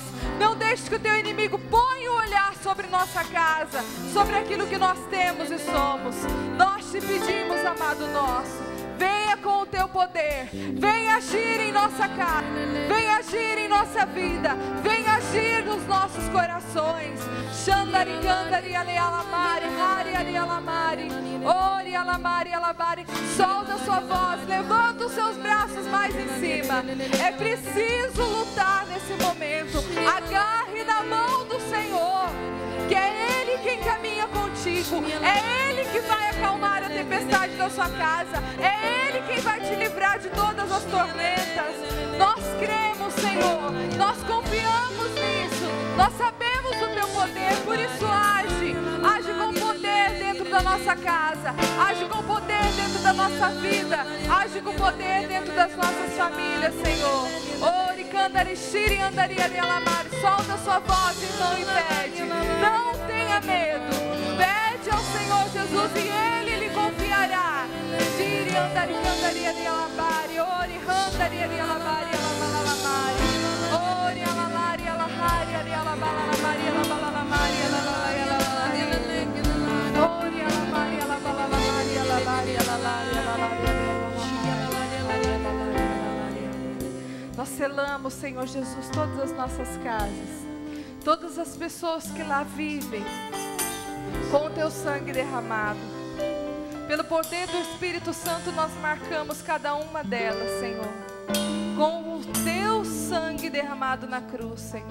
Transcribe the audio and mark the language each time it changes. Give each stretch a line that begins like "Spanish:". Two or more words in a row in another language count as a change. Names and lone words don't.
Portuguese: Não deixes que o teu inimigo ponha o olhar sobre nossa casa, sobre aquilo que nós temos e somos. Nós te pedimos, amado nosso, venha com o teu poder, venha agir em nossa casa, venha agir em nossa vida, venha agir nos nossos corações. Xandari, candari, alealamari, hari, alealamari, ori, alamari, alabari. Solta a sua voz, levanta os seus braços mais em cima. É preciso lutar nesse momento. Agarre na mão do Senhor, que é Ele quem caminha contigo. É Ele que vai acalmar a tempestade da sua casa. É Ele quem vai te livrar de todas as tormentas. Nós cremos, Senhor, nós confiamos nisso. Nós sabemos do teu poder, por isso age. Age com poder dentro da nossa casa. Age com poder dentro da nossa vida. Age com poder dentro das nossas famílias, Senhor. Ori, candari, shiri, andari, alamari. Solta a sua voz, então, e pede. Não tenha medo. Pede ao Senhor Jesus e Ele lhe confiará. Shiri, andari, candari, alamari. Ori, andari, alamari, alalamari. Ori, alamari, alahari, alamari, alamari, alamari, alamari. Ori, alamari, alalamari, alamari, alamari. Nós selamos, Senhor Jesus, todas as nossas casas, todas as pessoas que lá vivem, com o teu sangue derramado. Pelo poder do Espírito Santo nós marcamos cada uma delas, Senhor, com o teu sangue derramado na cruz, Senhor.